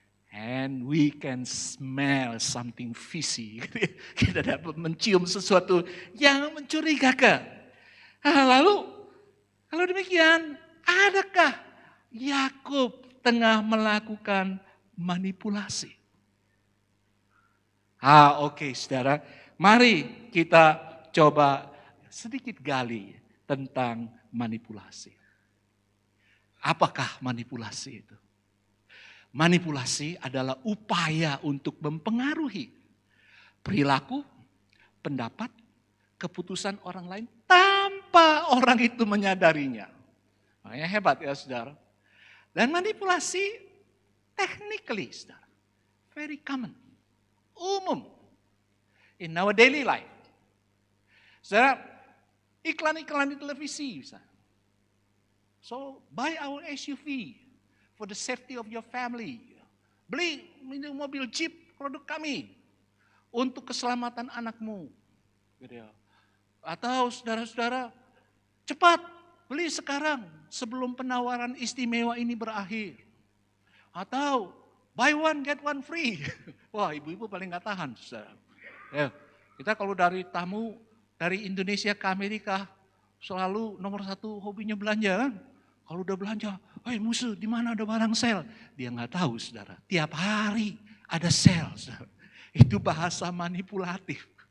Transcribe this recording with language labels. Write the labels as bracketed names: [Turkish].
[English] And we can smell something fishy. [Indonesian] Kita dapat mencium sesuatu yang mencurigakan. Lalu, kalau demikian, adakah Yakub tengah melakukan manipulasi? Oke, saudara. Mari kita coba sedikit gali tentang manipulasi. Apakah manipulasi itu? Manipulasi adalah upaya untuk mempengaruhi perilaku, pendapat, keputusan orang lain tanpa orang itu menyadarinya. Makanya hebat ya saudara. Dan manipulasi [English] technically [Indonesian] saudara, [English] very common, [Indonesian] umum [English] in our daily life. [Indonesian] Saudara, iklan-iklan di televisi misalnya. [English] So, buy our SUV for the safety of your family. [Indonesian] Beli mobil Jeep produk kami untuk keselamatan anakmu. Gitu ya. Atau saudara-saudara, cepat beli sekarang sebelum penawaran istimewa ini berakhir. Atau [English] buy one get one free. [Indonesian] Wah, ibu-ibu paling gak tahan, saudara. Ya, kita kalau dari tamu dari Indonesia ke Amerika selalu nomor satu hobinya belanja kan. Kalau udah belanja, musuh di mana ada barang sale? Dia nggak tahu saudara. Tiap hari ada sale. Saudara. Itu bahasa manipulatif.